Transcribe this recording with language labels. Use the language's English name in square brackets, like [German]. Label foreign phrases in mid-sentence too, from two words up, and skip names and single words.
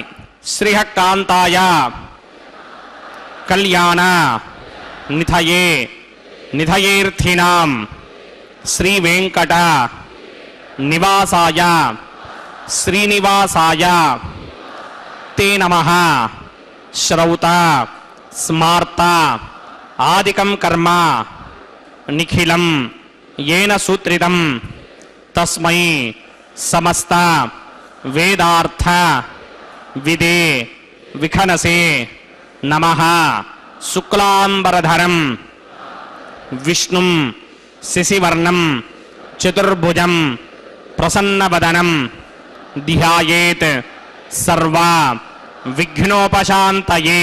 [Sanskrit] శ్రీః కాంతాయ కళ్యాణ నిధయే నిధయేర్థినాం శ్రీ వెంకట నివాసాయ శ్రీనివాసాయ తే నమః. శ్రౌత స్మార్త ఆదికం కర్మ నిఖిలం येन सूत्रितं तस्मै समस्त वेदार्थ विदे विखनसे नमः. शुक्लांबरधरं विष्णुं शशिवर्णं चतुर्भुजं प्रसन्नवदनं ध्यायेत् सर्वा विघ्नोपशान्तये.